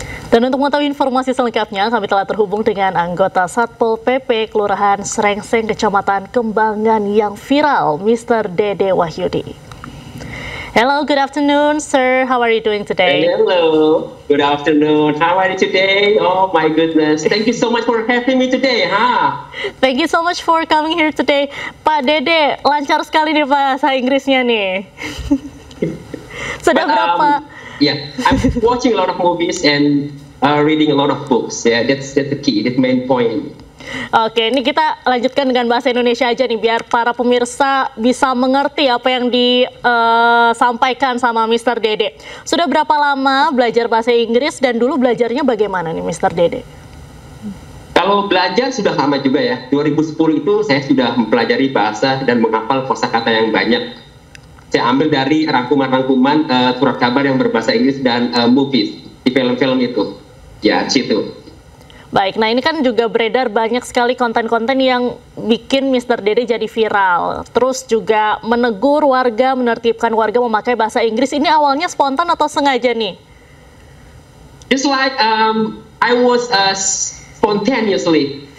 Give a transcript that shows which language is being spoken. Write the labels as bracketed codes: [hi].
[id] Dan untuk mengetahui informasi selengkapnya, kami telah terhubung dengan anggota Satpol PP Kelurahan Srengseng, Kecamatan Kembangan yang viral, Mr. Dede Wahyudi. [en] Hello, good afternoon, sir. How are you doing today? Hello, good afternoon. How are you today? Oh my goodness, thank you so much for having me today, Thank you so much for coming here today. [id] Pak Dede, lancar sekali nih bahasa Inggrisnya nih. Sudah berapa? [en] Yeah, I'm watching a lot of movies and reading a lot of books. Yeah, that's the key, the main point. [id] Oke, ini kita lanjutkan dengan bahasa Indonesia aja nih, biar para pemirsa bisa mengerti apa yang disampaikan sama Mr. Dede. Sudah berapa lama belajar bahasa Inggris dan dulu belajarnya bagaimana nih, Mr. Dede? Kalau belajar sudah lama juga ya. 2010 itu saya sudah mempelajari bahasa dan menghafal kosakata yang banyak. Saya ambil dari rangkuman-rangkuman surat kabar yang berbahasa Inggris dan movies di film-film itu. Ya, situ. Baik, nah ini kan juga beredar banyak sekali konten-konten yang bikin Mr. Dede jadi viral. Terus juga menegur warga, menertibkan warga memakai bahasa Inggris. Ini awalnya spontan atau sengaja nih? [en] Just like I was spontaneously.